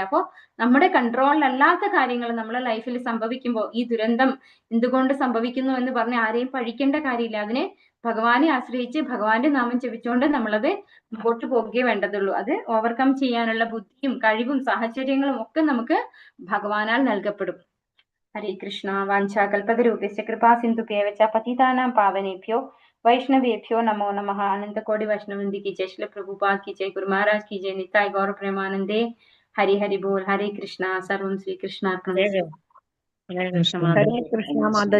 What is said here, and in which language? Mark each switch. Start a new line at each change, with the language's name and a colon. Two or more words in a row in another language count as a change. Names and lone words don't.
Malayalam: അപ്പോൾ നമ്മുടെ കൺട്രോളിലല്ലാത്ത കാര്യങ്ങൾ നമ്മുടെ ലൈഫിൽ സംഭവിക്കുമ്പോൾ ഈ ദുരന്തം എന്തുകൊണ്ട് സംഭവിക്കുന്നു എന്ന് പറഞ്ഞ് ആരെയും പഴിക്കേണ്ട കാര്യമില്ല. അതിനെ ഭഗവാനെ ആശ്രയിച്ച് ഭഗവാന്റെ നാമം ജപിച്ചുകൊണ്ട് നമ്മളത് മുമ്പോട്ട് പോകുകയേ വേണ്ടതുള്ളൂ. അത് ഓവർകം ചെയ്യാനുള്ള ബുദ്ധിയും കഴിവും സാഹചര്യങ്ങളും ഒക്കെ നമുക്ക് ഭഗവാനാൽ നൽകപ്പെടും.
Sanskrit: हरे कृष्ण। वाञ्छाकल्पतरूपस्य कृपा सिन्धुभ्येव पतितानां पावनेभ्यो वैष्णवेभ्यो नमो नमः.
Hindi: अनंत कोटि वैष्णववृंद की जय, श्री प्रभुपाद की जय, गुरु महाराज की जय,
Bangla: নিতাই গৌর প্রেমানন্দে.
Hindi: हरि हरि बोल. हरे कृष्णा.
Sanskrit: सर्वं श्री कृष्णार्पणमस्तु. हरे कृष्ण माता।